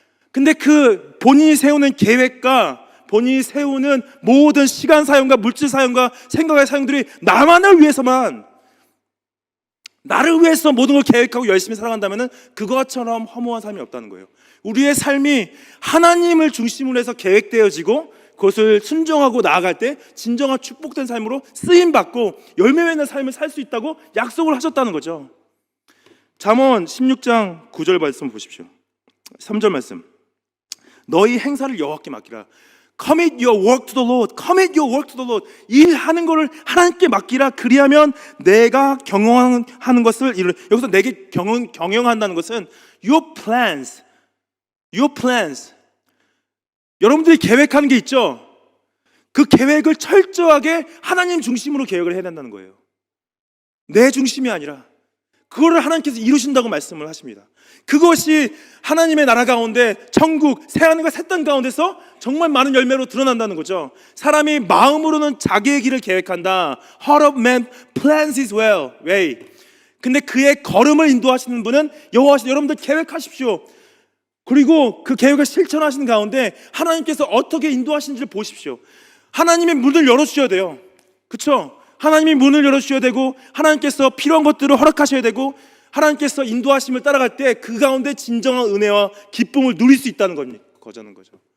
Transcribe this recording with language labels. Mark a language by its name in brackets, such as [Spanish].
[Korean] 근데 그 본인이 세우는 계획과 본인이 세우는 모든 시간 사용과 물질 사용과 생각의 사용들이 나만을 위해서만, 나를 위해서 모든 걸 계획하고 열심히 살아간다면 그것처럼 허무한 삶이 없다는 거예요. 우리의 삶이 하나님을 중심으로 해서 계획되어지고 그것을 순종하고 나아갈 때 진정한 축복된 삶으로 쓰임받고 열매 맺는 삶을 살 수 있다고 약속을 하셨다는 거죠. 잠언 16장 9절 말씀 보십시오. 3절 말씀. 너희 행사를 여호와께 맡기라. [English] Commit your work to the Lord. Commit your work to the Lord. [Korean] 일하는 거를 하나님께 맡기라. 그리하면 내가 경영하는 것을 이루라. 여기서 내게 경영한다는 것은 [English] your plans. Your plans. [Korean] 여러분들이 계획하는 게 있죠. 그 계획을 철저하게 하나님 중심으로 계획을 해야 된다는 거예요. 내 중심이 아니라 그거를 하나님께서 이루신다고 말씀을 하십니다. 그것이 하나님의 나라 가운데 천국, 새하늘과 새 땅 가운데서 정말 많은 열매로 드러난다는 거죠. 사람이 마음으로는 자기의 길을 계획한다. [English] Heart of man plans his way. [Korean] 근데 그의 걸음을 인도하시는 분은 여호와시죠. 여러분들 계획하십시오. 그리고 그 계획을 실천하시는 가운데 하나님께서 어떻게 인도하시는지를 보십시오. 하나님의 문을 열어주셔야 돼요. 그렇죠? 하나님이 문을 열어주셔야 되고 하나님께서 필요한 것들을 허락하셔야 되고 하나님께서 인도하심을 따라갈 때 그 가운데 진정한 은혜와 기쁨을 누릴 수 있다는 거죠.